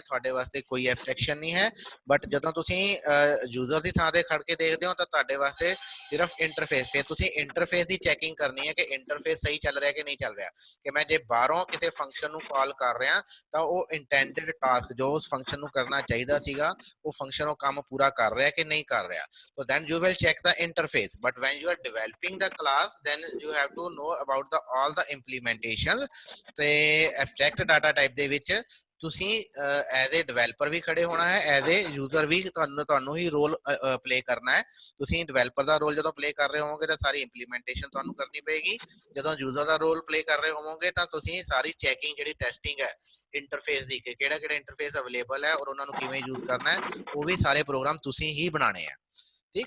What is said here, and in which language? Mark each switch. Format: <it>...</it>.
<pa>ਤੁਹਾਡੇ ਵਾਸਤੇ ਕੋਈ ਐਬਸਟ੍ਰੈਕਸ਼ਨ ਨਹੀਂ ਹੈ, ਬਟ ਜਦੋਂ ਤੁਸੀਂ ਯੂਜ਼ਰ ਦੀ ਥਾਂ ਤੇ ਖੜ ਕੇ ਦੇਖਦੇ ਹੋ ਤਾਂ ਤੁਹਾਡੇ ਵਾਸਤੇ ਸਿਰਫ ਇੰਟਰਫੇਸ, ਫਿਰ ਤੁਸੀਂ ਇੰਟਰਫੇਸ ਦੀ ਚੈਕਿੰਗ ਕਰਨੀ ਹੈ ਕਿ ਇੰਟਰਫੇਸ ਸਹੀ ਚੱਲ ਰਿਹਾ ਕਿ ਨਹੀਂ ਚੱਲ ਰਿਹਾ, ਕਿ ਮੈਂ ਜੇ ਬਾਹਰੋਂ ਕਿਸੇ ਫੰਕਸ਼ਨ ਨੂੰ ਕਾਲ ਕਰ ਰਿਹਾ ਤਾਂ ਉਹ ਇੰਟੈਂਡਡ ਟਾਸਕ ਜੋ ਉਸ ਫੰਕਸ਼ਨ ਨੂੰ ਕਰਨਾ ਚਾਹੀਦਾ ਸੀਗਾ ਉਹ ਫੰਕਸ਼ਨ ਉਹ ਕੰਮ ਪੂਰਾ ਕਰ ਰਿਹਾ ਕਿ ਨਹੀਂ ਕਰ ਰਿਹਾ।</pa> <en>So then you will check the interface, but when you are developing the class then you have to know about the all the implementations।</en> <pa>ਤੇ abstract data type ਦੇ ਵਿੱਚ ਤੁਸੀਂ ਐਜ਼ ਏ ਡਿਵੈਲਪਰ ਵੀ ਖੜੇ ਹੋਣਾ ਹੈ, ਐਜ਼ ਏ ਯੂਜ਼ਰ ਵੀ ਤੁਹਾਨੂੰ ਹੀ role play ਕਰਨਾ ਹੈ। ਤੁਸੀਂ ਡਿਵੈਲਪਰ ਦਾ ਰੋਲ ਜਦੋਂ ਪਲੇ ਕਰ ਰਹੇ ਹੋਵੋਗੇ ਤਾਂ ਸਾਰੀ ਇੰਪਲੀਮੈਂਟੇਸ਼ਨ ਤੁਹਾਨੂੰ ਕਰਨੀ ਪਏਗੀ। ਜਦੋਂ ਯੂਜ਼ਰ ਦਾ ਰੋਲ ਪਲੇ ਕਰ ਰਹੇ ਹੋਵੋਗੇ ਤਾਂ ਤੁਸੀਂ ਸਾਰੀ ਚੈਕਿੰਗ ਜਿਹੜੀ ਟੈਸਟਿੰਗ ਹੈ ਇੰਟਰਫੇਸ ਦੀ ਕਿ ਕਿਹੜਾ ਕਿਹੜਾ ਇੰਟਰਫੇਸ ਅਵੇਲੇਬਲ ਹੈ ਔਰ ਉਹਨਾਂ ਨੂੰ ਕਿਵੇਂ ਯੂਜ਼ ਕਰਨਾ ਹੈ, ਉਹ ਵੀ ਸਾਰੇ ਪ੍ਰੋਗਰਾਮ ਤੁਸੀਂ ਹੀ ਬਣਾਉਣੇ ਆ, ਠੀਕ।</pa>